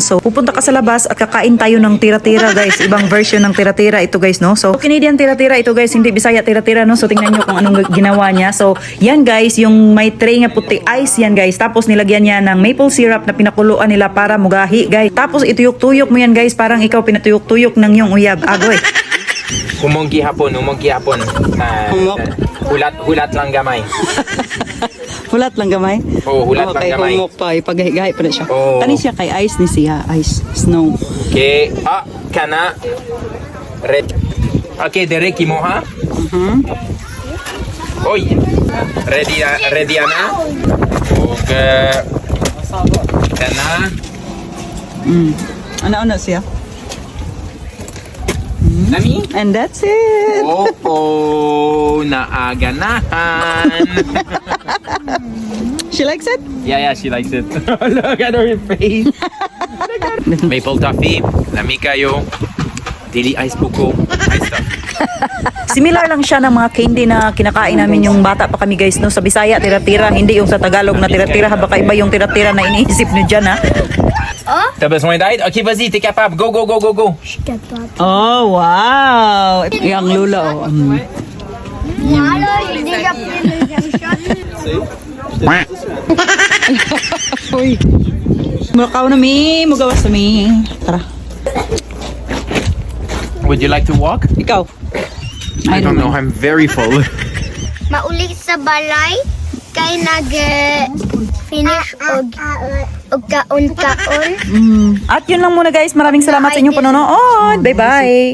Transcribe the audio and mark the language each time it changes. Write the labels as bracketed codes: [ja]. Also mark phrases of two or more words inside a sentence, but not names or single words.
[tl] So pupunta ka sa labas at kakain tayo ng tira-tira guys. Ibang version ng tira-tira ito guys, no? So Canadian tira-tira ito guys, hindi Bisaya tira-tira, no? So tingnan nyo kung anong ginawa niya. So yan guys, yung may tray nga puti ice yan guys. Tapos nilagyan niya ng maple syrup na pinakuluan nila para mugahi guys. Tapos ituyok-tuyok mo yan guys, parang ikaw pinatuyok-tuyok ng yung uyab. [ceb] Agoy. Humonggi hapon. Hulat lang gamay. Hulat lang gamay. Oo, hulat lang kay gamay. humok pa, ipagahi-gahi pa na siya. Oo. Kani siya kay ice ni siya, ice, snow. Okay, kana. Okay, dereki mo ha? Oy, ready na? Okay. Kana. Ano siya? Nami? [en] And that's it. [ceb] Oh, naaganahan. [en] She likes it? Yeah, she likes it. Look at her face. Maple toffee, [ceb] lami kayo. Dili ice buko. [en] Ice toffee. [tl] Similar lang siya ng mga candy na kinakain namin yung bata pa kami guys, no? Sa Bisaya tira-tira, hindi yung sa Tagalog na tira-tira. Baka iba yung tira-tira na iniisip nyo dyan, ha? [fr] T'as besoin d'aide? Ok, vas-y, t'es capable. [en] Go, go, go, go, go. [ceb] Oh, wow. Yang lula, oh. Uy. Mulakaw na mi, mugawas na mi. [tl] Tara, [en] Would you like to walk? [tl] ikaw. [en] I don't know. I'm very full. [ceb] Mauli sa balay kay nag-finish og kaon-kaon. [tl] At yun lang muna guys. Maraming salamat sa inyong panonood. Bye-bye!